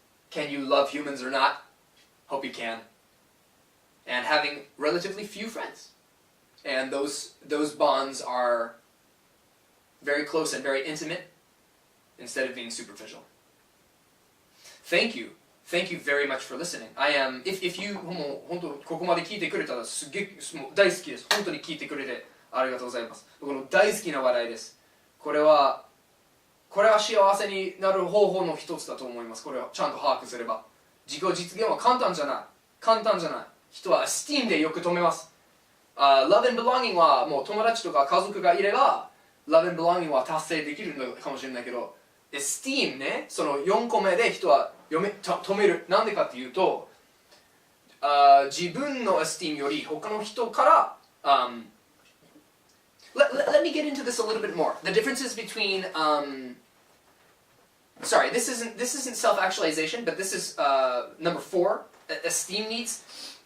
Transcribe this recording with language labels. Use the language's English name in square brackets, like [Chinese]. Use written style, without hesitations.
[English] Can you love humans or not? Hope you can. And having relatively few friends. And those bonds are very close and very intimate instead of being superficial. Thank you Thank you very much for listening. I am, if you [Japanese] もう本当ここまで聞いてくれたらすげえもう大好きです。本当に聞いてくれてありがとうございます。僕の大好きな話題です。これは幸せになる方法の一つだと思います。これをちゃんと把握すれば。自己実現は簡単じゃない。簡単じゃない。人は esteem でよく止めます。 Love and belonging はもう友達とか家族がいれば Love and belonging は達成できるのかもしれないけど Esteem ね、その4個目で人は止める。なんでかっていうと、自分の esteem より他の人から、 [English] let me get into this a little bit more. The differences between sorry, this isn't self-actualization, but this is number 4, esteem needs.